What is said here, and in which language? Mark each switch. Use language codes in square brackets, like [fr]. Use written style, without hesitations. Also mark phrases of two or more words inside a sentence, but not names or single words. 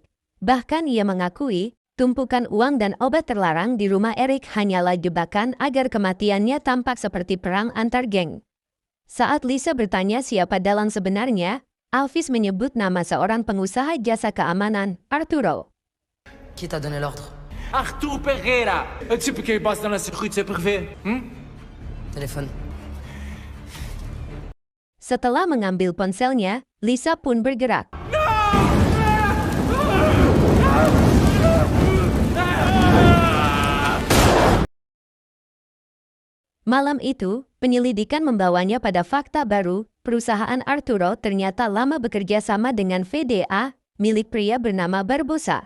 [id] Bahkan ia mengakui, tumpukan uang dan obat terlarang di rumah Eric hanyalah jebakan agar kematiannya tampak seperti perang antar geng. Saat Lisa bertanya siapa dalang sebenarnya, Alvis menyebut nama seorang pengusaha jasa keamanan, Arturo. [fr] Qui t'a donné l'ordre? Artur Pereira, un type qui passe dans la sécurité privée. Téléphone. [id] Setelah mengambil ponselnya, Lisa pun bergerak. Malam itu, penyelidikan membawanya pada fakta baru, perusahaan Arturo ternyata lama bekerja sama dengan VDA, milik pria bernama Barbosa.